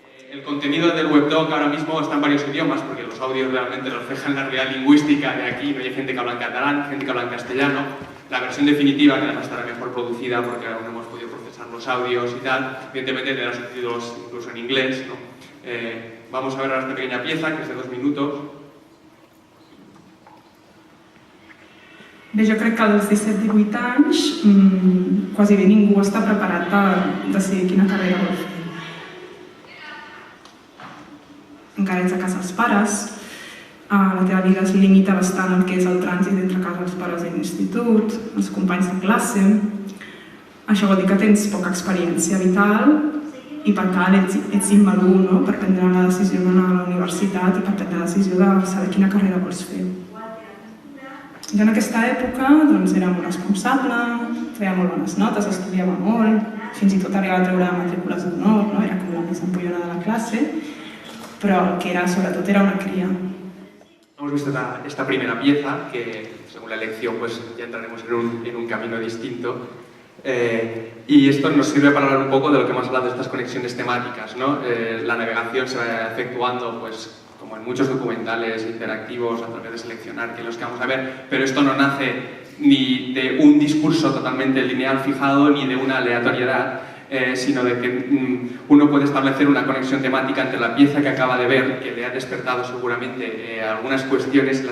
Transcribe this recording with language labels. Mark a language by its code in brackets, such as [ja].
[es] El contenido del webdoc ahora mismo está en varios idiomas porque los audios realmente reflejan la realidad lingüística de aquí. No hay gente que habla en catalán, gente que habla en castellano. La versión definitiva, que además estará mejor producida porque aún no hemos podido procesar los audios y tal, evidentemente tendrá subtítulos incluso en inglés, ¿no? Vamos a ver ahora esta pequeña pieza que es de 2 minutos. [ca] Bé, jo crec que als 17-18 anys quasi bé ningú està preparat per decidir quina carrera vol fer. Encara ets a casa dels pares, la teva vida es limita bastant al que és el trànsit entre casa dels pares i l'institut, els companys de classe. Això vol dir que tens poca experiència vital i per tant ets immadur, no? Per prendre la decisió d'anar a la universitat i per prendre la decisió de saber quina carrera vols fer. Jo en aquesta època doncs, era molt responsable, feia molt bones notes, estudiava molt, fins i tot arribava a treure matrícules d'honor, no? Era com la més empollona de la classe, però el que era sobretot era una cría. [es] Hemos visto esta primera pieza, que según la elección pues ya entraremos en un camino distinto. Y esto nos sirve para hablar un poco de lo que hemos hablado de estas conexiones temáticas, ¿no? La navegación se va efectuando, pues, como en muchos documentales interactivos, a través de seleccionar que los que vamos a ver, pero esto no nace ni de un discurso totalmente lineal fijado, ni de una aleatoriedad, sino de que uno puede establecer una conexión temática entre la pieza que acaba de ver, que le ha despertado seguramente algunas cuestiones.